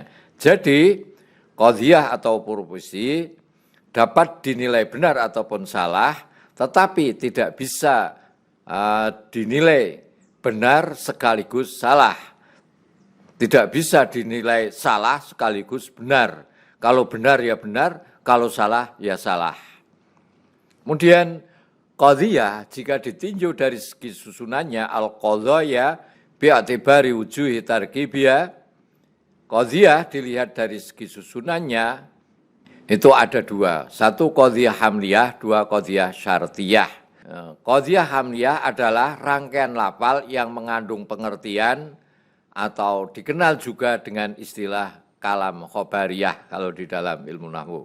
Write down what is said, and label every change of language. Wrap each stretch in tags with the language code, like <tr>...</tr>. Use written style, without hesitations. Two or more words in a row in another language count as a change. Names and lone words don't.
<id>Jadi, qadiyah atau proposisi dapat dinilai benar ataupun salah, tetapi tidak bisa dinilai benar sekaligus salah. Tidak bisa dinilai salah sekaligus benar. Kalau benar ya benar, kalau salah, ya salah. Kemudian, qadiyah jika ditinjau dari segi susunannya,</id> <ar>al-qadaya bi'atibari wujuhi tarkibiyah,</ar> <id>qadiyah dilihat dari segi susunannya, itu ada dua. Satu</id> <ar>qadiyah hamliyah,</ar> <id>dua</id> <ar>qadiyah syartiyah. Qadiyah hamliyah</ar> <id>adalah rangkaian lafal yang mengandung pengertian atau dikenal juga dengan istilah</id> <ar>kalam khobariyah</ar> <id>kalau di dalam ilmu nahwu.</id>